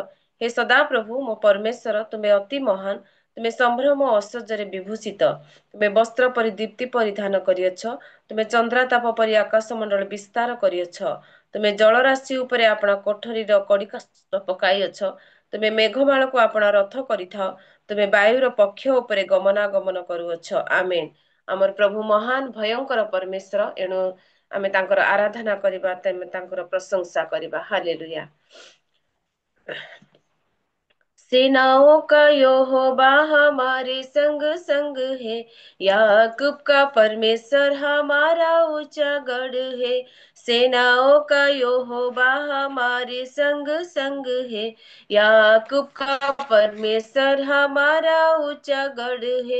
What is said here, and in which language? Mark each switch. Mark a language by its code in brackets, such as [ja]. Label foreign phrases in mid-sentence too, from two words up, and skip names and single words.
[or] ହେ ସଦାପ୍ରଭୁ ମୋ ପରମେଶ୍ୱର, ତୁମେ ଅତି ମହାନ, ତୁମେ ସମ୍ଭ୍ରମ ଐଶ୍ୱର୍ଯ୍ୟରେ ବିଭୂଷିତ, ତୁମେ ବସ୍ତ୍ର ପରି ଦୀପ୍ତି ପରିଧାନ କରିଅଛ, ତୁମେ ଚନ୍ଦ୍ରତାପ ପରି ଆକାଶ ମଣ୍ଡଳ ବିସ୍ତାର କରିଅଛ, ତୁମେ ଜଳରାଶି ଉପରେ ଆପଣ କୋଠରୀର କଡ଼ିକା ପକାଇଅଛ, ତୁମେ ମେଘମାଳକୁ ଆପଣ ରଥ କରିଥାଅ, ତୁମେ ବାୟୁର ପକ୍ଷ ଉପରେ ଗମନାଗମନ କରୁଅଛ। ଆମେନ୍। ଆମର ପ୍ରଭୁ ମହାନ ଭୟଙ୍କର ପରମେଶ୍ୱର, ଏଣୁ ଆମେ ତାଙ୍କର ଆରାଧନା କରିବା, ତାଙ୍କର प्रशंसा କରିବା। हालेलुया। [hi] सेनाओं का यहोवा हमारे संग संग है, याकूब का परमेश्वर हमारा ऊंचा गढ़ है। सेनाओं का यहोवा हमारे संग संग है, याकूब का परमेश्वर हमारा ऊंचा गढ़ है।